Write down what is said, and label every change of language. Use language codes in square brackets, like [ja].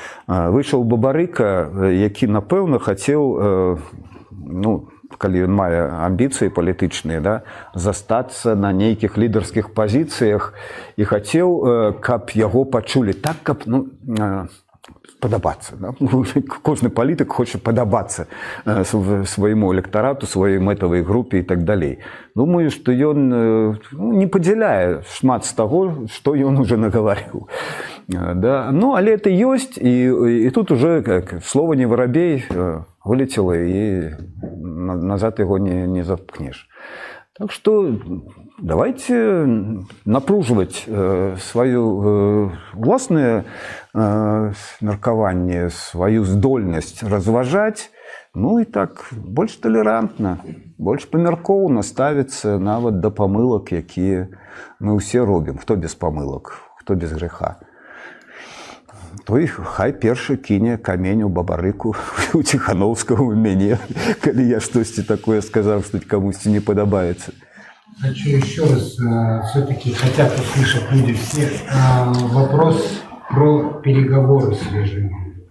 [be] Выйшаў Бабарыка, які, напэўна, хацеў, ну, калі ён мае амбіцыі палітычныя, да, застацца на нейкіх лідарскіх пазіцыях і хацеў, каб яго пачулі так, каб, ну, падабацца. Да? Кожны палітык хоча падабацца свайму электарату, сваёй мэтавай групе і так далей. Думаю, што ён не падзяляе шмат з таго, што ён уже нагаварыў. Да? Ну, але это ёсць, і тут уже [ru] слова не воробей вылетело, [be] і назад яго не запкнеш. [ru] Так что давайте напруживать свое властное меркаванне, [be] свою здольнасць разважаць, ну і так больш талерантна, больш памяркоўна ставіцца нават да памылак, якія мы ўсе робім. Хто без памылак, хто без грэха. Той хай першы кіне камень у Бабарыку, у Ціхановскага, у мяне, калі я штосьці такое сказаў, што камусьці не падабаецца. [ru] Хочу еще раз, все-таки хотят услышать люди все, вопрос про переговоры с режимом.